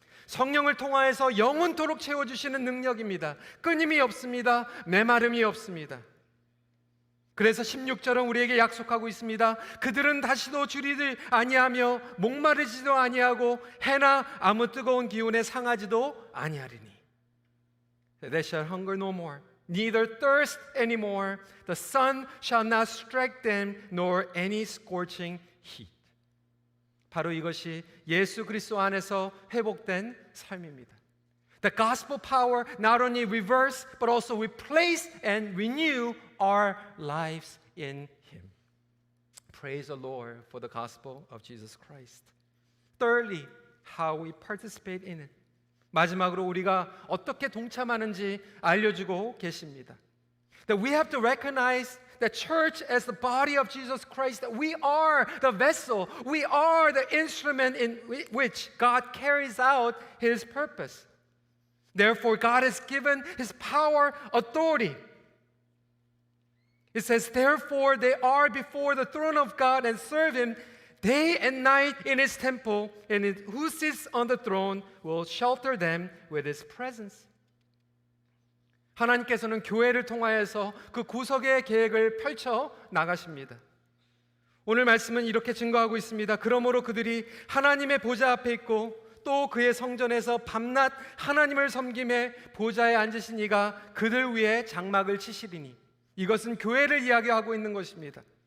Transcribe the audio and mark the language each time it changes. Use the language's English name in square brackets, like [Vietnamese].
[Korean] 성령을 통하여서 영원토록 채워주시는 능력입니다. 끊임이 없습니다. 메마름이 없습니다. 그래서 16절은 우리에게 약속하고 있습니다. 그들은 다시도 주리지 아니하며 목마르지도 아니하고 해나 아무 뜨거운 기운에 상하지도 아니하리니. [English] They shall hunger no more. Neither thirst anymore. The sun shall not strike them, nor any scorching heat. [Korean] 바로 이것이 예수 그리스도 안에서 회복된 삶입니다. [English] The gospel power not only reverse, but also replace and renew our lives in Him. Praise the Lord for the gospel of Jesus Christ. Thirdly, how we participate in it. [Korean] 마지막으로 우리가 어떻게 동참하는지 알려주고 계십니다. [English] That we have to recognize the church as the body of Jesus Christ, that we are the vessel, we are the instrument in which God carries out His purpose. Therefore, God has given His power, authority. It says, therefore, they are before the throne of God and serve Him day and night in his temple, and who sits on the throne will shelter them with his presence. [Korean] 하나님께서는 교회를 통하여서 그 구속의 계획을 펼쳐 나가십니다. 오늘 말씀은 이렇게 증거하고 있습니다. 그러므로 그들이 하나님의 보좌 앞에 있고 또 그의 성전에서 밤낮 하나님을 섬김에 보좌에 앉으신 이가 그들 위에 장막을 치시리니, 이것은 교회를 이야기하고 있는 것입니다.